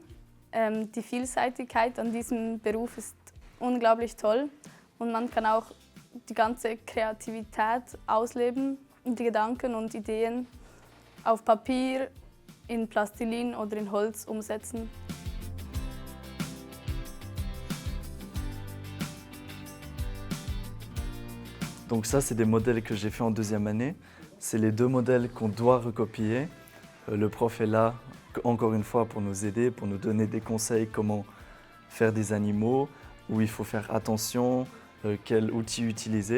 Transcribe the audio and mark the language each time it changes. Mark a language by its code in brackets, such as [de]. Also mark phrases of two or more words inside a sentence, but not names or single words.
[de] Die Vielseitigkeit an diesem Beruf ist unglaublich toll und man kann auch die ganze Kreativität ausleben, die Gedanken und Ideen auf Papier, in Plastilin oder in Holz umsetzen. [fr] Donc ça, c'est des modèles que j'ai fait en deuxième année. C'est les deux modèles qu'on doit recopier. Le prof est là, encore une fois, pour nous aider, pour nous donner des conseils comment faire des animaux, où il faut faire attention, quel outil utiliser.